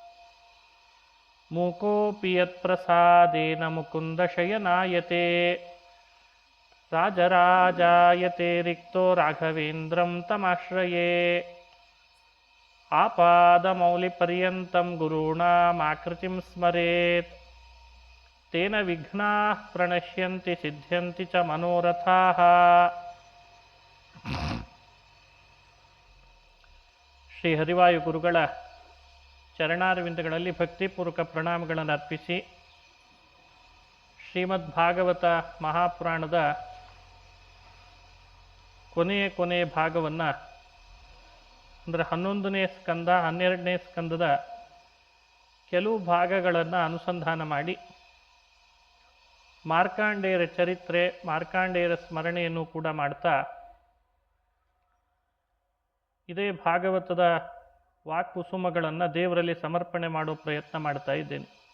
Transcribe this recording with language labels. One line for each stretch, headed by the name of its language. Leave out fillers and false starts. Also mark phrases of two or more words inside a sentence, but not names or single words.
Sanskrit: मूकोऽपि यत्प्रसादेन मुकुन्दशयनायते राजराजायते रिक्तो राघवेन्द्रं तमाश्रये आपादमौलिपर्यन्तं गुरूणामाकृतिं स्मरेत् तेन विघ्नाः प्रणश्यन्ति सिद्ध्यन्ति च मनोरथाः
Kannada: ಶ್ರೀ ಹರಿವಾಯು ಗುರುಗಳ ಚರಣಾರವಿಂದಗಳಲ್ಲಿ ಭಕ್ತಿಪೂರ್ವಕ ಪ್ರಣಾಮಗಳನ್ನು ಅರ್ಪಿಸಿ ಶ್ರೀಮದ್ ಭಾಗವತ ಮಹಾಪುರಾಣದ ಕೊನೆಯ ಭಾಗವನ್ನು ಅಂದರೆ 11ನೇ ಸ್ಕಂದ 12ನೇ ಸ್ಕಂದದ ಕೆಲವು ಭಾಗಗಳನ್ನು ಅನುಸಂಧಾನ ಮಾಡಿ ಮಾರ್ಕಾಂಡೇಯರ ಚರಿತ್ರೆ ಮಾರ್ಕಾಂಡೇಯರ ಸ್ಮರಣೆಯನ್ನು ಕೂಡ ಮಾಡ್ತಾ ಇದೇ ಭಾಗವತದ ವಾಕ್ಕುಸುಮಗಳನ್ನು ದೇವರಲ್ಲಿ ಸಮರ್ಪಣೆ ಮಾಡೋ ಪ್ರಯತ್ನ ಮಾಡ್ತಾ ಇದ್ದೇನೆ.